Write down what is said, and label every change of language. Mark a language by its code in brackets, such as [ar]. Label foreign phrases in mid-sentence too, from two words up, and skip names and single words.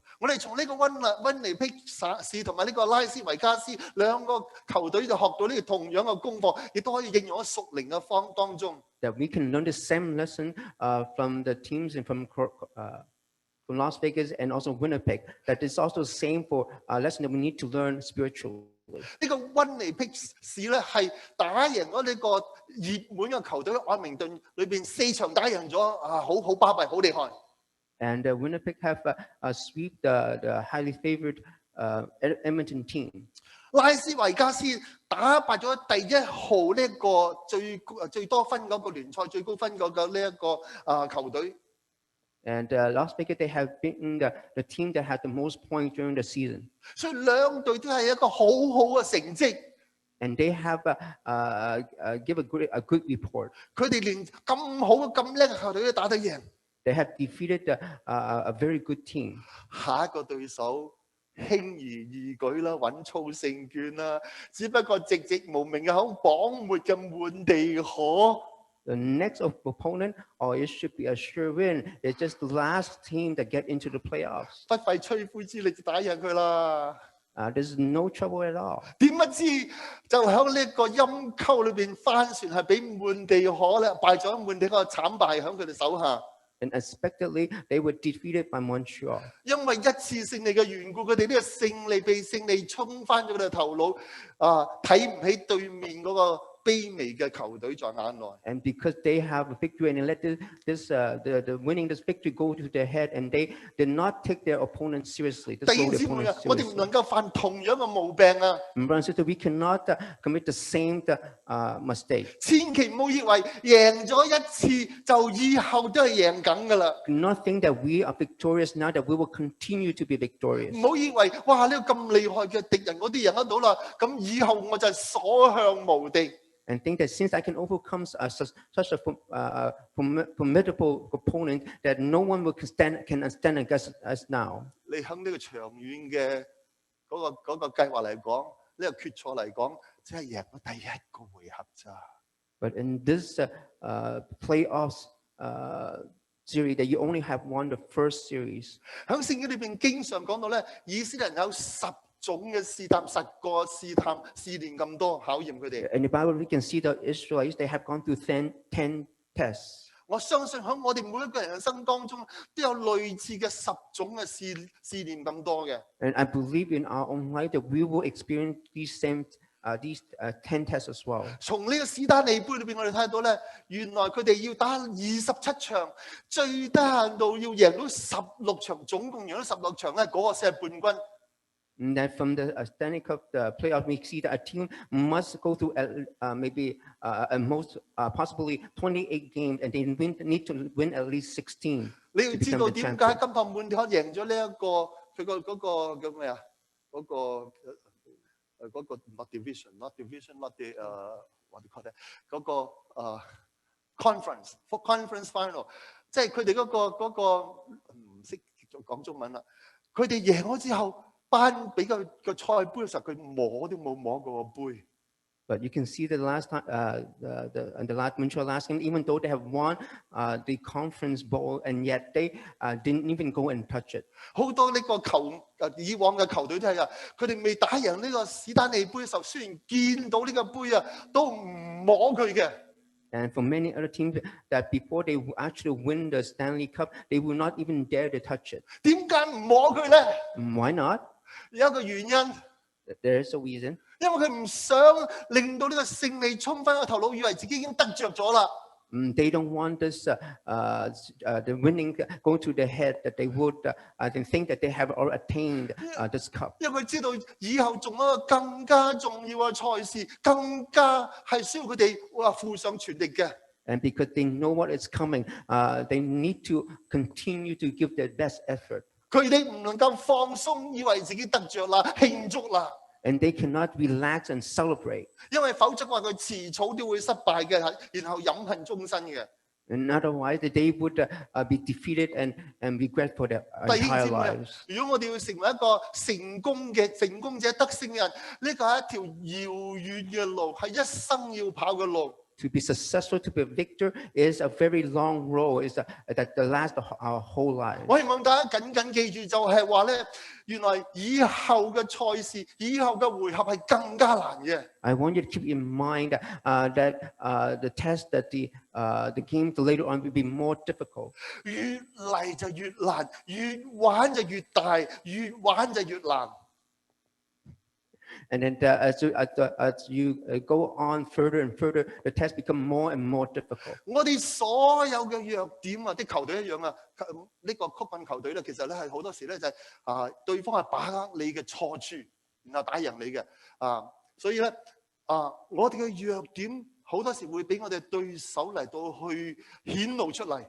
[yue] 我哋從呢個溫尼碧市同埋呢個拉斯維加斯兩個球隊就學到呢個同樣嘅功課，亦都可以應用喺屬靈嘅當中。 [en] That we can learn the same lesson from the teams and from Las Vegas and also Winnipeg. That is also the same for a lesson that we need to learn spiritually. [yue] 呢個溫尼碧市咧係打贏咗呢個熱門嘅球隊愛明頓裏邊4場打贏咗好巴閉，好厲害。 [en] And Winnipeg have sweep the highly favored Edmonton team. [yue] 拉斯維加斯打敗咗第1號呢一個最多分嗰個聯賽最高分嗰個呢一個球隊。 [en] And Las Vegas, they have beaten the team that had the most points during the season. [yue] 所以兩隊都係一個好好嘅成績。 [en] And they have give a good report. [yue] 佢哋連咁好咁叻嘅球隊都打得贏。 [en] They have defeated a very good team. [yue] 下一個對手輕而易舉啦，穩操勝券啦，只不過寂寂無名嘅口榜末嘅滿地可。 [en] The next opponent, or it should be a sure win, is just the last team that get into the playoffs. [yue] 不費吹灰之力就打贏佢啦。 [en] There's no trouble at all. [yue] 點不知就喺呢個陰溝裏邊翻船，係俾滿地可咧敗咗滿地可慘敗喺佢哋手下。 [en] And unexpectedly, they were defeated by Montreal. [yue] 因為一次勝利嘅緣故，佢哋呢個勝利被勝利衝翻咗佢哋頭腦，睇唔起對面嗰個卑微嘅球隊在眼內。 [en] And because they have a victory and they let the winning this victory go to their head, and they did not take their opponent seriously. [yue] 弟兄姊妹啊，我哋唔能夠犯同樣嘅毛病啊！ [en] Brothers and sisters, we cannot commit the same mistake. [yue] 千祈唔好以為贏咗一次就以後都係贏緊噶啦。 [en] Do not think that we are victorious now, that we will continue to be victorious. [yue] 唔好以為哇呢個咁厲害嘅敵人我哋贏得到啦，咁以後我就係所向無敵。 [en] And think that since I can overcome such a formidable opponent, that no one can stand against us now. [yue] 你喺呢個長遠嘅嗰個計劃嚟講，呢個決賽嚟講，只係贏咗第一個回合咋。 [en] But in this playoffs series, that you only have won the first series. [yue] 喺聖經裏邊經常講到咧，以色列人有10種嘅試探，10個試探試煉咁多考驗佢哋。 [en] In the Bible, we can see the Israelites, they have gone through 10 tests. [yue] 我相信喺我哋每一個人嘅生當中，都有類似嘅10種嘅試煉咁多嘅。 [en] And I believe in our own life that we will experience these 10 tests as well. [yue] 從呢個史丹利杯裏邊，我哋睇到咧，原來佢哋要打27場，最低限度要贏到16場，總共贏到16場咧，嗰個先係冠軍。 [en] And that from the Stanley Cup playoff, we see that a team must go through maybe most possibly 28 games, and they need to win at least 16. [yue] 你要知道點解金堂滿堂贏咗呢一個佢個嗰個叫咩啊？ [en] 嗰個 not division, not the what do you call that？ [yue] 嗰個 [en] conference final， [yue] 即係佢哋嗰個唔識講中文啦。佢哋贏咗之後，頒俾個賽杯嘅時候，佢摸都冇摸過個杯。 [en] But you can see the last time, the last game, even though they have won the conference bowl, and yet they didn't even go and touch it. [yue] 好多呢個以往嘅球隊都係啊，佢哋未打贏呢個史丹利杯嘅時候，雖然見到呢個杯啊，都唔摸佢嘅。 [en] And for many other teams, that before they actually win the Stanley Cup, they will not even dare to touch it. [yue] 點解唔摸佢咧？ [en] Why not? [yue] 有一個原因。 [en] There is a reason. [yue] 因為佢唔想令到呢個勝利衝翻個頭腦，以為自己已經得着咗啦。 [en] They don't want this the winning go to their head that they would they think that they have already attained this cup. [yue] 因為佢知道以後仲有一個更加重要嘅賽事，更加係需要佢哋付上全力嘅。 [en] And because they know what is coming, they need to continue to give their best effort. [yue] 佢哋唔能夠放鬆，以為自己得着啦，慶祝啦。 [en] And they cannot relax and celebrate. [yue] 因為否則話佢遲早都會失敗嘅，然後飲恨終身嘅。 [en] And otherwise, they would be defeated and regret for their entire lives. [yue] 如果我哋要成為一個成功者、得勝嘅人，呢個係一條遙遠嘅路，係一生要跑嘅路。 [en] To be successful, to be a victor, is a very long road. Is that the last of our whole life. [yue] 我希望大家緊記住，就係話咧，原來以後嘅賽事、以後嘅回合係更加難嘅。 [en] I want you to keep in mind that the test, that the games later on will be more difficult. [yue] 越嚟就越難，越玩就越大，越玩就越難。 [en] And then as you go on further and further, the tests become more and more difficult. [yue] 我哋所有嘅弱點啊，啲球隊一樣啊，呢個曲棍球隊咧，其實咧係好多時咧就係對方係把握你嘅錯處，然後打贏你嘅所以咧我哋嘅弱點好多時會俾我哋對手嚟到去顯露出嚟。